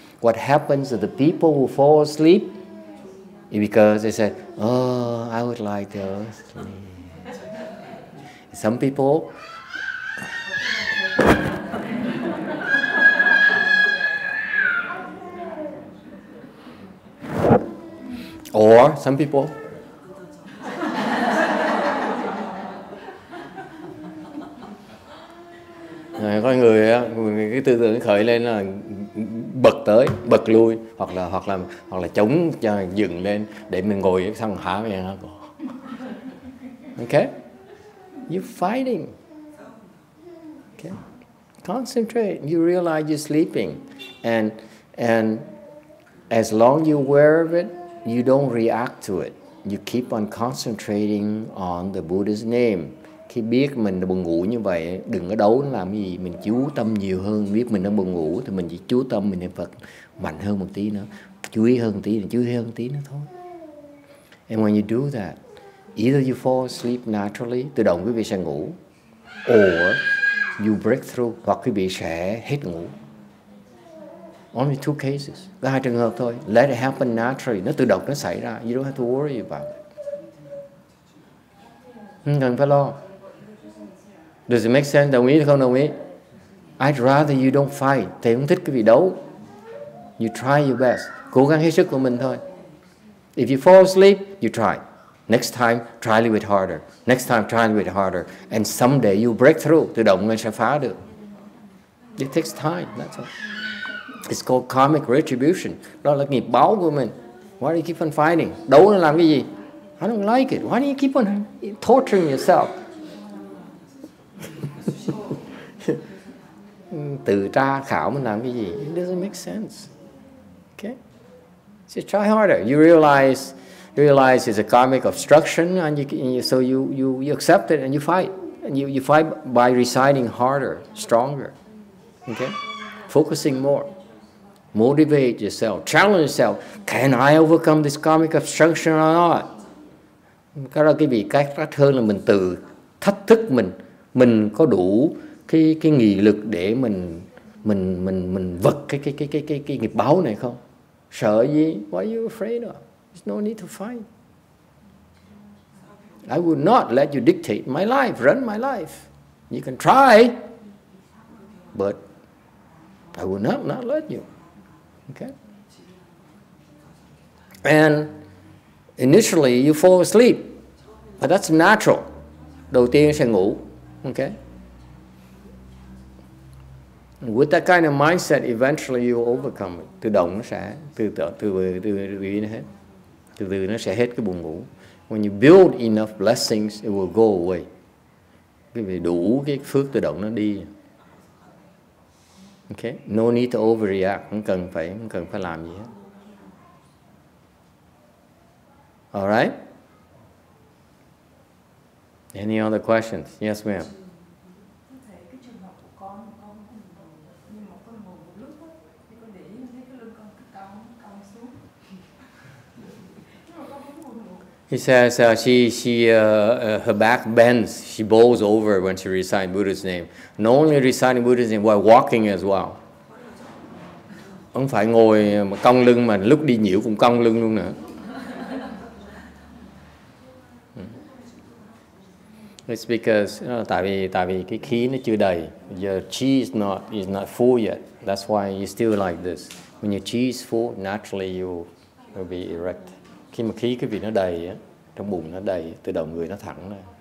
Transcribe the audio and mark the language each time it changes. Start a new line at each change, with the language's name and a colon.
English: What happens to the people who fall asleep is because they say, oh, I would like to sleep. Some people or some people
Vietnamese: có người cái tư tưởng khởi lên là bật tới bật lui hoặc là chống cho dừng lên để mình ngồi xong hả vậy hả.
English: Okay, you're fighting. Okay, concentrate. You realize you're sleeping, and as long as you're aware of it, you don't react to it. You keep on concentrating on the Buddha's name.
Vietnamese: Khi biết mình buồn ngủ như vậy, đừng có đấu nó làm gì, mình chú tâm nhiều hơn. Biết mình đang buồn ngủ thì mình chỉ chú tâm mình niệm Phật mạnh hơn một tí nữa, chú ý hơn một tí, chú ý hơn một tí nữa thôi.
English: And when you do that, either you fall asleep naturally,
Vietnamese: tự động quý vị sẽ ngủ,
English: or you break through,
Vietnamese: hoặc quý vị sẽ hết ngủ.
English: Only two cases,
Vietnamese: có hai trường hợp thôi.
English: Let it happen naturally,
Vietnamese: nó tự động nó xảy ra.
English: You don't have to worry about it.
Vietnamese: Không cần phải lo.
English: Does it make sense?
Vietnamese: Đồng ý hay không đồng ý?
English: I'd rather you don't fight.
Vietnamese: Thầy không thích cái vị đấu.
English: You try your best.
Vietnamese: Cố gắng hết sức của mình thôi.
English: If you fall asleep, you try. Next time, try a little bit harder. Next time, try a little bit harder. And someday you break through.
Vietnamese: Tự động mình sẽ phá được.
English: It takes time, that's all. It's called karmic retribution.
Vietnamese: Đó là nghiệp báo của mình.
English: Why do you keep on fighting?
Vietnamese: Đấu nó làm cái gì?
English: I don't like it. Why do you keep on torturing yourself?
Vietnamese: Tự tra khảo mình làm cái gì?
English: It doesn't make sense. Okay? So try harder. You realize it's a karmic obstruction, and so you accept it and you fight. And you fight by reciting harder, stronger. Okay? Focusing more. Motivate yourself. Challenge yourself. Can I overcome this karmic obstruction or not?
Vietnamese: Cái đó cái vị cách hơn là mình tự thách thức mình có đủ cái nghị lực để mình vật cái nghiệp báo này không? Sợ gì?
English: What are you afraid of? There's no need to fight. I will not let you dictate my life, run my life. You can try, but I will not let you. Okay? And initially you fall asleep, but that's natural.
Vietnamese: Đầu tiên sẽ ngủ. Okay?
English: And with that kind of mindset, eventually you overcome it.
Vietnamese: Tự động nó sẽ từ nó hết. từ từ nó sẽ hết cái buồn ngủ.
English: When you build enough blessings, it will go away.
Vietnamese: Cái vì đủ cái phước tự động nó đi.
English: Okay, no need to overreact,
Vietnamese: không cần phải làm gì hết.
English: Alright? Any other questions? Yes, ma'am.
Vietnamese: Cái trường hợp của con nhưng mà con ngồi một lúc á, thì con để ý thấy cái lưng con cứ cong xuống. Nhưng mà con vẫn buồn ngủ.
English: He says her back bends, she bows over when she recites Buddha's name. Not only reciting Buddha's name, while walking as well.
Vietnamese: Không phải ngồi mà cong lưng mà lúc đi nhiễu cũng cong lưng luôn nữa.
English: It's because
Vietnamese: tại vì cái khí nó chưa đầy.
English: Your chi is not full yet. That's why you still like this. When your chi is full, naturally you will be erect.
Vietnamese: Khi mà khí cái vị nó đầy á, trong bụng nó đầy, tự động người nó thẳng lên.